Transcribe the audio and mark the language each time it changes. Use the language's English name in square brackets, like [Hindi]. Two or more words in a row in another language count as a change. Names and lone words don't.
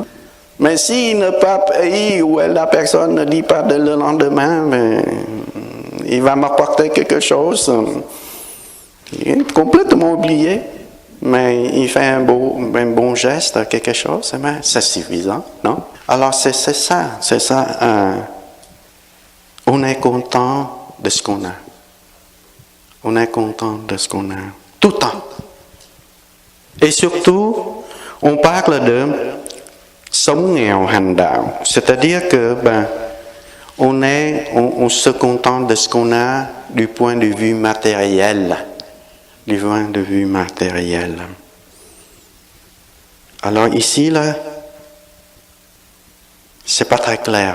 [French] Mais si la personne ne dit pas le lendemain, mais il va m'apporter quelque chose, il est complètement oublié, mais il fait un bon geste, quelque chose, c'est suffisant, non? Alors c'est ça. On est content de ce qu'on a. On est content de ce qu'on a. Tout le temps. Et surtout, on parle de [Vietnamese] sống nghèo hành đạo, [French] c'est-à-dire que on se contente de ce qu'on a du point de vue matériel. Du point de vue matériel. Alors ici, là, c'est pas très clair.